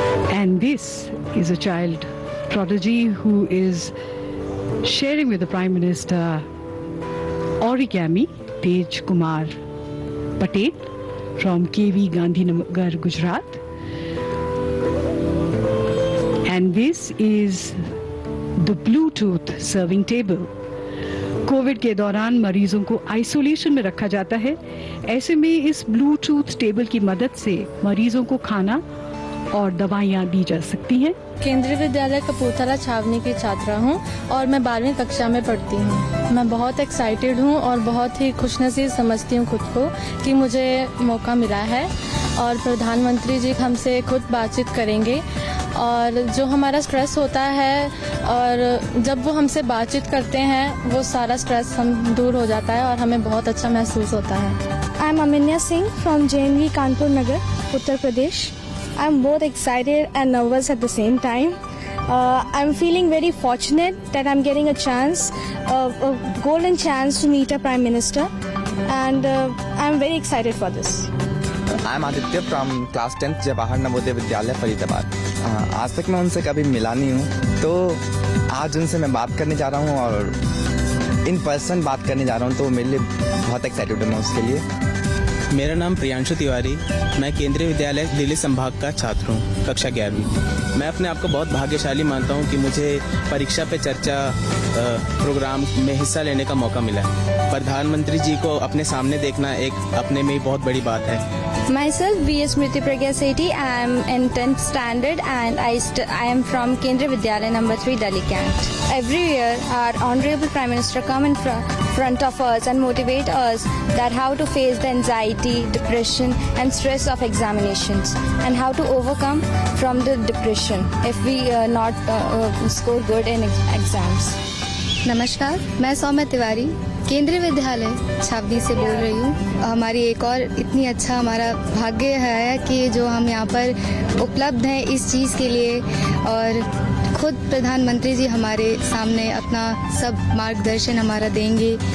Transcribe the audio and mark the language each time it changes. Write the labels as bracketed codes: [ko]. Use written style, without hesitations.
[en] And this is a child prodigy who is sharing with the Prime Minister origami, Tej Kumar Patel from KV Gandhinagar, Gujarat. And this is the Bluetooth serving table. [hi] Covid के दौरान मरीजों को isolation में रखा जाता है। ऐसे में इस ब्लूटूथ टेबल की मदद से मरीजों को खाना और दवाइयाँ दी जा सकती हैं। केंद्रीय विद्यालय कपूरथला छावनी की छात्रा हूँ और मैं 12वीं कक्षा में पढ़ती हूँ। मैं बहुत एक्साइटेड हूँ और बहुत ही खुशनसीब समझती हूँ खुद को कि मुझे मौका मिला है और प्रधानमंत्री जी हमसे खुद बातचीत करेंगे और जो हमारा स्ट्रेस होता है और जब वो हमसे बातचीत करते हैं वो सारा स्ट्रेस हम दूर हो जाता है और हमें बहुत अच्छा महसूस होता है। [en] I am Aminya Singh from JNV Kanpur Nagar, Uttar Pradesh. I'm both excited and nervous at the same time. I'm feeling very fortunate that I'm getting a chance, a golden chance to meet a Prime Minister, and I'm very excited for this. I'm Aditya from class 10th Jawahar Navodaya Vidyalaya Faridabad. [hi] आज तक मैं उनसे कभी मिला नहीं हूँ, तो आज उनसे मैं बात करने जा रहा हूँ और [en] in person [hi] बात करने जा रहा हूँ, तो मेरे लिए बहुत एक्साइटेड हूँ मैं उसके लिए। मेरा नाम प्रियांशु तिवारी, मैं केंद्रीय विद्यालय दिल्ली संभाग का छात्र हूँ, कक्षा 11वीं। मैं अपने आप को बहुत भाग्यशाली मानता हूँ कि मुझे परीक्षा पे चर्चा प्रोग्राम में हिस्सा लेने का मौका मिला है। प्रधानमंत्री जी को अपने सामने देखना एक अपने में ही बहुत बड़ी बात है। [en] Myself, B. Smriti Pragya Sethi. I am in 10th standard and I am from Kendriya Vidyalaya number 3, Delhi Cant. Every year, our Honorable Prime Minister come in front of us and motivate us that how to face the anxiety, depression and stress of examinations and how to overcome from the depression if we not score good in exams. [hi] नमस्कार, मैं सौम्या तिवारी केंद्रीय विद्यालय छावनी से बोल रही हूँ। हमारी एक और इतनी अच्छा हमारा भाग्य है कि जो हम यहाँ पर उपलब्ध हैं इस चीज़ के लिए और खुद प्रधानमंत्री जी हमारे सामने अपना सब मार्गदर्शन हमारा देंगे।